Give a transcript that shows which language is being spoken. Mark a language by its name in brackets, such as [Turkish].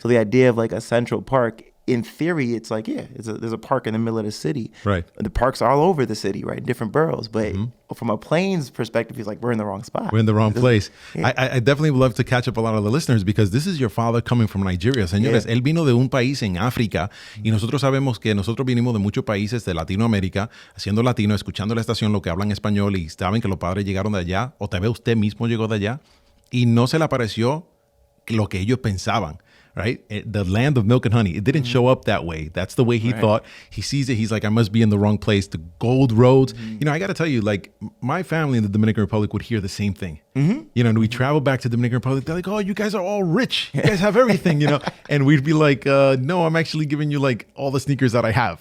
[English] So the idea of a central park, in theory, it's there's a park in the middle of the city, right? The parks are all over the city, right? Different boroughs, but from a plains perspective, he's like, we're in the wrong spot. We're in the wrong place. Yeah. I definitely would love to catch up a lot of the listeners because this is your father coming from Nigeria. [Spanish] Señores, él vino de un país en África y nosotros sabemos que nosotros vinimos de muchos países de Latinoamérica, siendo latino, escuchando la estación, lo que hablan español y saben que los padres llegaron de allá o tal vez usted mismo llegó de allá y no se le apareció lo que ellos pensaban. [English] Right? The land of milk and honey. It didn't show up that way. That's the way he thought. He sees it. He's like, I must be in the wrong place. The gold roads. I got to tell you, my family in the Dominican Republic would hear the same thing. And we travel back to the Dominican Republic. They're like, oh, you guys are all rich. You guys have everything, And we'd be like, no, I'm actually giving you all the sneakers that I have.